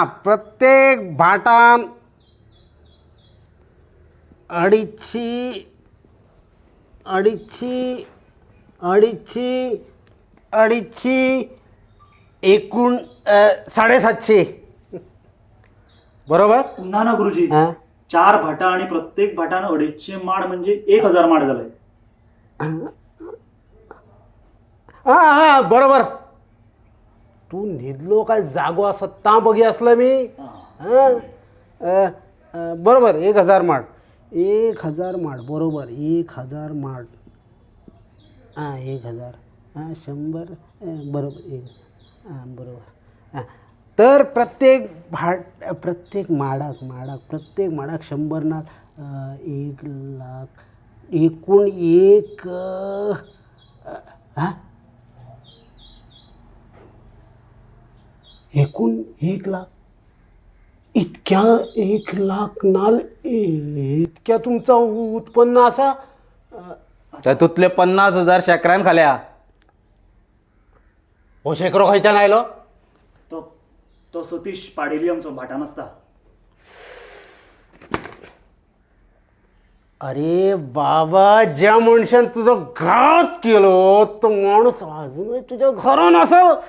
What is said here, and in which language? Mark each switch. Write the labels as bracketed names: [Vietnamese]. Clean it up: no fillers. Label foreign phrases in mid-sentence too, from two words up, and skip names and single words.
[Konkani] प्रत्येक भाटान अडीचशी एकूण 750. बरोबर? ना गुरुजी. 4 भाटां आणि प्रत्येक भाटान 250 माड म्हणजे 1000 माड जाले. हा बरोबर. तू न्हिदलो काय जागो असत ता बघी असलं मी. बरोबर 1000 माड. 1000 माड बरोबर. 1000 माड. 1000 100 बरोबर. बरोबर. तर प्रत्येक माडाक 100 ना 1 लाख एकूण एकूण 1 लाख. इतक्या 1 लाख नाल इतक्या तुमचा उत्पन्न असा? तातूंतले 50,000 शेकऱ्यान खाल्या. हो शेकरो खंयच्यान आयलो? तो सतीश पाडेली आमचो भाटान आसता. अरे बाबा, ज्या मनशान तुझो घात केलो तो माणूस अजूनही तुझ्या घरान असा?